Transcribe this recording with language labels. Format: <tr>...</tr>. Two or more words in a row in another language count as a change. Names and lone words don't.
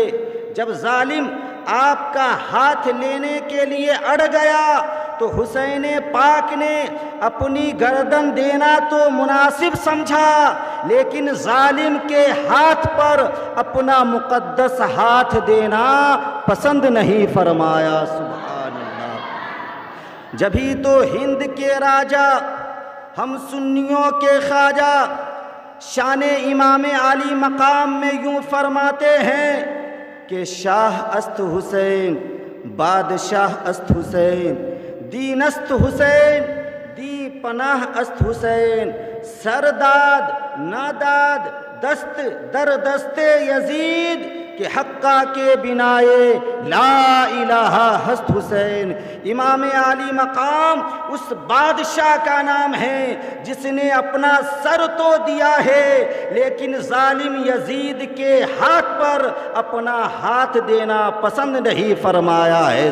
<ur>جب ظالم آپ کا ہاتھ لینے کے لیے اڑ گیا تو حسین پاک نے اپنی گردن دینا تو مناسب سمجھا، لیکن ظالم کے ہاتھ پر اپنا مقدس ہاتھ دینا پسند نہیں فرمایا۔</ur> <ar>سبحان اللہ۔</ar> <ur>جبھی تو ہند کے راجا، ہم سنیوں کے خواجہ، شان امام عالی مقام میں یوں فرماتے ہیں کہ</ur> <fa>شاہ است حسین، بادشاہ است حسین، دین است حسین، دی پناہ است حسین، سرداد ناداد دست در دست یزید، کہ حقہ کے بنائے لا الہ ہست حسین۔</fa> <ur>امام عالی مقام اس بادشاہ کا نام ہے جس نے اپنا سر تو دیا ہے، لیکن ظالم یزید کے ہاتھ پر اپنا ہاتھ دینا پسند نہیں فرمایا ہے۔</ur>